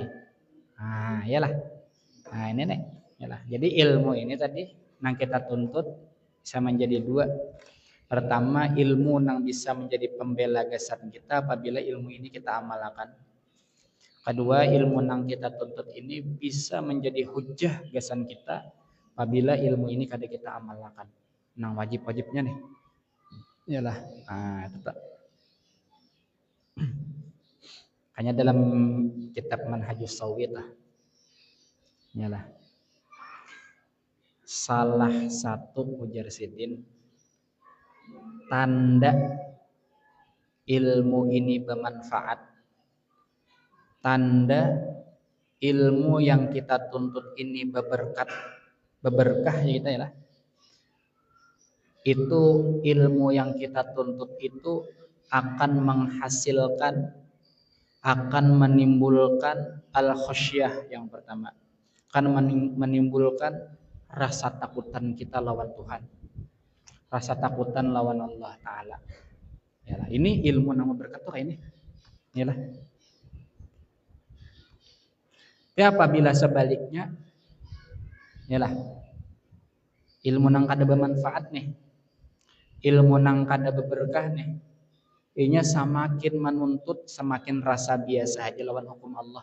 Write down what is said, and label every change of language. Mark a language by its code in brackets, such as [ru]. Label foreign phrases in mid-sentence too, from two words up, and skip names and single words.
[bjn] Nah, iyalah. Nah, ini nih, iyalah. Jadi ilmu ini tadi yang kita tuntut bisa menjadi dua. Pertama, ilmu yang bisa menjadi pembela gasan kita apabila ilmu ini kita amalkan. Kedua, ilmu yang kita tuntut ini bisa menjadi hujah gasan kita apabila ilmu ini kada kita amalkan. Nang wajib-wajibnya nih. Iyalah. Nah, tetap. Hanya dalam kitab Manhajus Shawit lah. Iyalah. Salah satu ujar Sidin tanda ilmu ini bermanfaat, tanda ilmu yang kita tuntut ini beberkah ya kita ya lah. Itu ilmu yang kita tuntut itu akan menghasilkan, akan menimbulkan al-khasyah yang pertama, akan menimbulkan rasa takutan kita lawan Tuhan, rasa takutan lawan Allah Ta'ala. Yalah, ini ilmu nama berkat tuh kayak ini. Yalah. Ya apabila sebaliknya, yalah, ilmu nang kada bermanfaat nih, ilmu nang kada berberkah nih, inya semakin menuntut, semakin rasa biasa aja lawan hukum Allah.